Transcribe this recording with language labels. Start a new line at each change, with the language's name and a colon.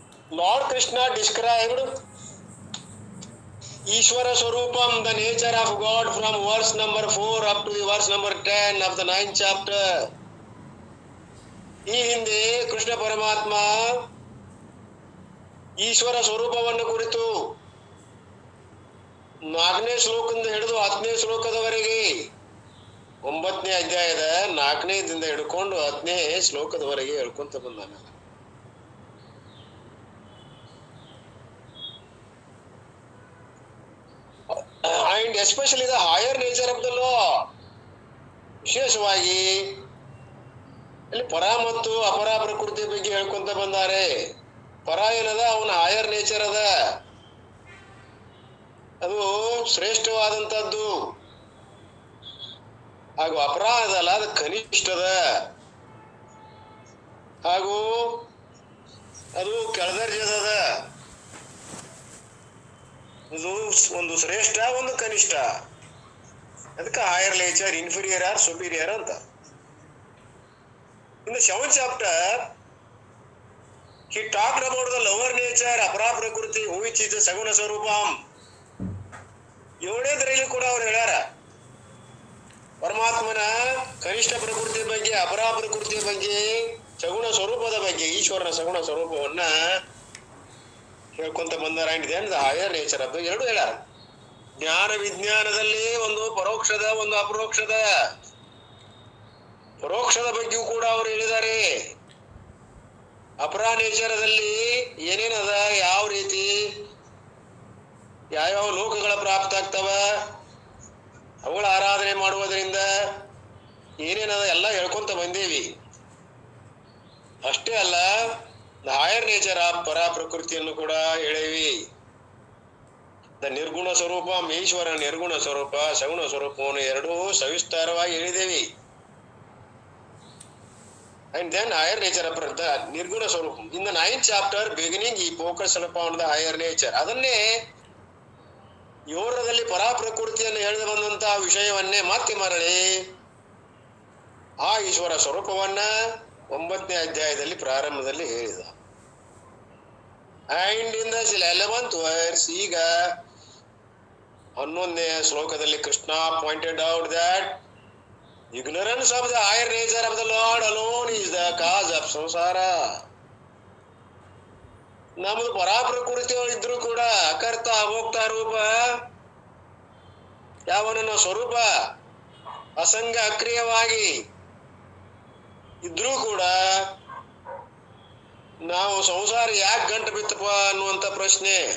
English: Lord Krishna described Ishvara Swarupam, the nature of God, from verse number 4 up to the verse number 10 of the 9th chapter.
Kannada: ಈ ಹಿಂದೆ ಕೃಷ್ಣ ಪರಮಾತ್ಮ ಈಶ್ವರ ಸ್ವರೂಪವನ್ನು ಕುರಿತು 4ನೇ ಶ್ಲೋಕದಿಂದ ಹಿಡಿದು 10ನೇ ಶ್ಲೋಕದವರೆಗೆ 9ನೇ ಅಧ್ಯಾಯದ 4ನೇದಿಂದ ಹಿಡ್ಕೊಂಡು 10ನೇ ಶ್ಲೋಕದವರೆಗೆ ಹೇಳ್ಕೊಂತ ಬಂದಾನ.
English: and especially the higher nature of the law,
Kannada: ವಿಶೇಷವಾಗಿ ಇಲ್ಲಿ ಪರ ಮತ್ತು ಅಪರ ಪ್ರಕೃತಿ ಬಗ್ಗೆ ಹೇಳ್ಕೊಂತ ಬಂದಾರೆ. ಪರ ಏನದ, ಅವನ ಹೈಯರ್ ನೇಚರ್ ಅದ, ಅದು ಶ್ರೇಷ್ಠವಾದಂತದ್ದು. ಹಾಗೂ ಅಪರಾಧ ಅಲ್ಲ, ಅದು ಕನಿಷ್ಠದ, ಹಾಗೂ ಅದು ಕೆಳದರ್ಜದ. ಇದು ಒಂದು ಶ್ರೇಷ್ಠ, ಒಂದು ಕನಿಷ್ಠ. ಅದಕ್ಕೆ
English: higher nature, inferior or superior
Kannada: ಅಂತ.
English: In the 7th chapter, he talked about the lower nature, apara prakriti, which is the saguna swarupam.
Kannada: 7ನೇದರಲ್ಲಿ ಕೂಡ ಅವ್ರು ಹೇಳ್ಯಾರ, ಪರಮಾತ್ಮನ ಕನಿಷ್ಠ ಪ್ರಕೃತಿ ಬಗ್ಗೆ, ಅಪರ ಪ್ರಕೃತಿಯ ಬಗ್ಗೆ, ಸಗುಣ ಸ್ವರೂಪದ ಬಗ್ಗೆ, ಈಶ್ವರನ ಸಗುಣ ಸ್ವರೂಪವನ್ನ ಹೇಳ್ಕೊಂತ ಬಂದಾರ.
English: higher nature
Kannada: ಅದು ಎರಡು ಹೇಳ್ಯಾರ. ಜ್ಞಾನ ವಿಜ್ಞಾನದಲ್ಲಿ ಒಂದು ಪರೋಕ್ಷದ, ಒಂದು ಅಪರೋಕ್ಷದ. ಪರೋಕ್ಷದ ಬಗ್ಗೆಯೂ ಕೂಡ ಅವರು ಹೇಳಿದ್ದಾರೆ. ಅಪರ ನೇಚರದಲ್ಲಿ ಏನೇನದ, ಯಾವ ರೀತಿ ಯಾವ್ಯಾವ ಲೋಕಗಳ ಪ್ರಾಪ್ತ ಆಗ್ತವ, ಅವುಗಳ ಆರಾಧನೆ ಮಾಡುವುದರಿಂದ ಏನೇನದ ಎಲ್ಲ ಹೇಳ್ಕೊಂತ ಬಂದೇವಿ. ಅಷ್ಟೇ ಅಲ್ಲ,
English: higher nature of
Kannada: ಪರ ಪ್ರಕೃತಿಯನ್ನು ಕೂಡ ಹೇಳೇವಿ. ದ ನಿರ್ಗುಣ ಸ್ವರೂಪ, ಈಶ್ವರ ನಿರ್ಗುಣ ಸ್ವರೂಪ, ಸಗುಣ ಸ್ವರೂಪವನ್ನು ಎರಡೂ ಸವಿಸ್ತಾರವಾಗಿ ಹೇಳಿದೇವಿ.
English: And then higher nature of the nirguna swarupam. In the 9th chapter beginning, he focused upon the higher nature.
Kannada: ಅದನ್ನೇ 7ರಲ್ಲಿ ಪರಾ ಪ್ರಕೃತಿಯನ್ನು ಹೇಳಿದ ಬಂದಂತಹ ವಿಷಯವನ್ನೇ ಮತ್ತೆ ಮರಳಿ ಆ ಈಶ್ವರ ಸ್ವರೂಪವನ್ನ 9ನೇ ಅಧ್ಯಾಯದಲ್ಲಿ ಪ್ರಾರಂಭದಲ್ಲಿ ಹೇಳಿದ.
English: And in the 11th verse,
Kannada: ಈಗ 11ನೇ ಶ್ಲೋಕದಲ್ಲಿ
English: Krishna pointed out that ignorance of the higher nature of the Lord alone is the cause of samsara.
Kannada: ನಮ್ಮದು ಪರಾಪ್ರಕೃತಿ ಇದ್ರು ಕೂಡ ಅಕರ್ತ ಅಭೋಕ್ತ ರೂಪ ಯಾವನ ಸ್ವರೂಪ ಅಸಂಗ ಅಕ್ರಿಯವಾಗಿ ಇದ್ರೂ ಕೂಡ ನಾವು ಸಂಸಾರ ಯಾಕೆ ಗಂಟು ಬಿತ್ತಪ್ಪ ಅನ್ನುವಂತ ಪ್ರಶ್ನೆ.